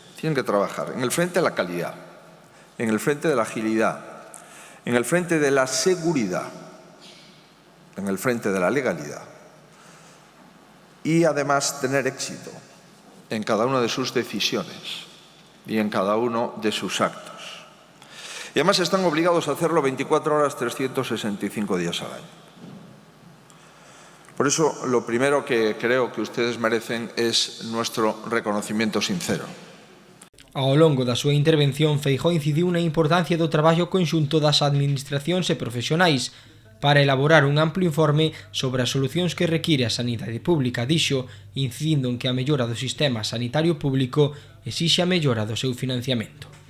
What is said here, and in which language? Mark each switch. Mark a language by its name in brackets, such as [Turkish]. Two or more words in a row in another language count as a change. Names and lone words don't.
[Spanish] Tienen que trabajar en el frente de la calidad, en el frente de la agilidad, en el frente de la seguridad, en el frente de la legalidad y además tener éxito en cada una de sus decisiones y en cada uno de sus actos. Y además están obligados a hacerlo 24 horas, 365 días al año. Por eso, lo primero que creo que ustedes merecen es nuestro reconocimiento sincero. [Galician] Ao longo da súa intervención, Feijóo incidiu na importancia do traballo conxunto das administracións e profesionais para elaborar un amplo informe sobre as solucións que require a sanidade pública, dixo, incidindo en que a mellora do sistema sanitario público exixe a mellora do seu financiamento.